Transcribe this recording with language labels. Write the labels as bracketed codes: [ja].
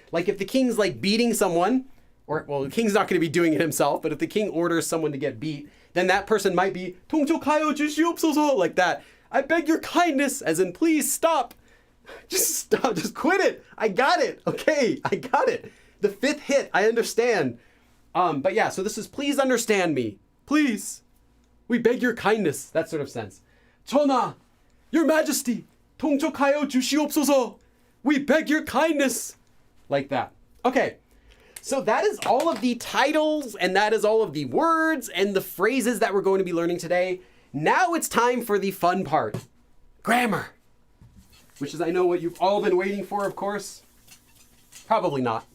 [en] Like if the king's like beating someone, or well, the king's not going to be doing it himself, but if the king orders someone to get beat, then that person might be [ko] 통촉하여 주시옵소서, [en] like that. I beg your kindness, as in please stop. Just stop, just quit it. I got it. Okay, I got it. The 5th hit, I understand. But yeah, so this is please understand me. Please. We beg your kindness, that sort of sense. [ko] 전하, [en] Your Majesty, [ko] 통촉하여 주시옵소서. [en] We beg your kindness. Like that. Okay, so that is all of the titles, and that is all of the words and the phrases that we're going to be learning today. Now it's time for the fun part. Grammar. Which is, I know, what you've all been waiting for, of course. Probably not.